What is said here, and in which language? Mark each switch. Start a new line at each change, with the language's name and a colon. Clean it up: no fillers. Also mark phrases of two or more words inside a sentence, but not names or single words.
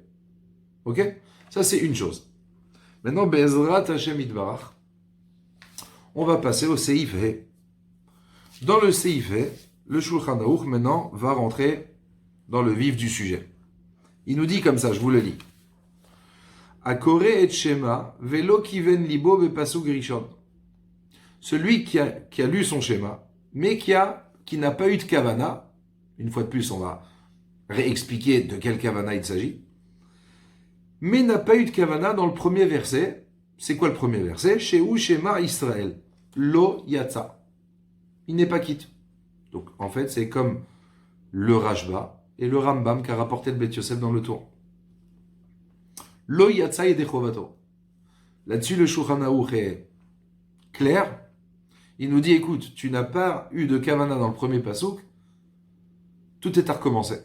French: Ok? Ça, c'est une chose. Maintenant,
Hebrew: בעזרת השם יתברך,
French: on va passer au Seif He. Dans le Seif He, le Shulchan Arour, maintenant, va rentrer dans le vif du sujet. Il nous dit comme ça, je vous le lis.
Hebrew: הקורא את שמע, ולא כיוון ליבו בפסוק ראשון.
French: Celui qui a lu son schéma, mais qui n'a pas eu de kavana, une fois de plus, on va réexpliquer de quel kavana il s'agit, mais n'a pas eu de kavana dans le premier verset. C'est quoi le premier verset?
Hebrew: שהוא שמע ישראל. לא יצא.
French: Il n'est pas quitte. Donc, en fait, c'est comme le Rashba et le Rambam qu'a rapporté le Bet Yosef dans le tour.
Hebrew: לא יצא ידי חובתו.
French: Là-dessus, le Shulchan Arour est clair. Il nous dit, écoute, tu n'as pas eu de kavana dans le premier pasuk, tout est à recommencer.